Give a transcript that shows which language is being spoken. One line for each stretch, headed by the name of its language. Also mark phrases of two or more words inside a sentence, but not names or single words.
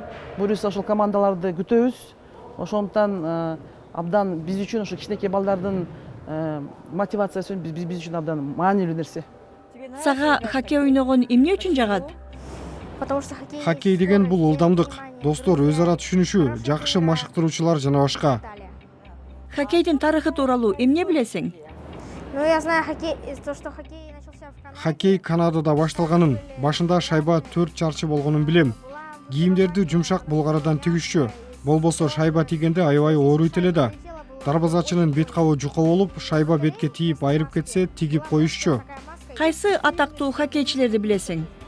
Kyrgyz: Буюрса ошол командаларды күтөбүз. Ошондуктан абдан биз үчүн ошо кичинекей балдардын мотивациясы биз үчүн абдан маанилүү нерсе. Сага хоккей ойногон эмне үчүн жагат? Хоккей деген бул ылдамдык, достор өз ара түшүнүшүү, жакшы машыктыруучулар жана башка. Хоккейдин тарыхы тууралуу эмне билесиң?
Russian: Ну, я знаю то, что хоккей начался в Канаде.
Kyrgyz: Хоккей Канадада башталганын, башында шайба 4 чарчы болгонун билем. Кийимдерди жумшак булгарадан тигишчү. Болбосо шайба тийгенде аябай ооруйт эле да. Дарбазачынын бет кабы жука болуп, шайба бетке тийип айрып кетсе, тигип коюшчу. Кайсы атактуу хоккейчилерди билесиң?